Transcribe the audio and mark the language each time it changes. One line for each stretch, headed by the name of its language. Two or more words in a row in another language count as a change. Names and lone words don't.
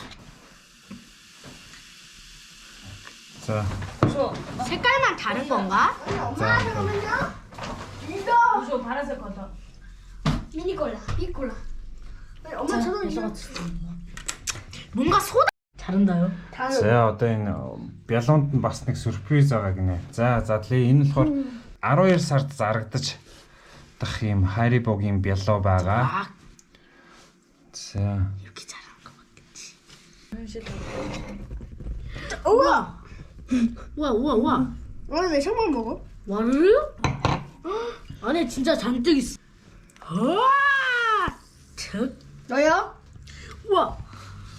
Korean: 자, 색깔만 다른 건가? 자, 이거 저 파란색 거다. 미니 콜라, 빅 콜라. 엄마 저도 이거 뭔가 소다. 다른다요?
Mongolian: За одоо энэ бялуунд нь бас нэг сюрприз байгаа гинэ. За тэгээ энэ болохоор 12 сард зарагдаж дах юм Харибогийн бялуу байгаа. За
Korean: 이렇게 잘하는 거 맞겠지. 우와. 우와. 오늘 왜 샤만 먹어? 와르르? 안에 진짜 잔뜩 있어. 우와! 너요? 우와!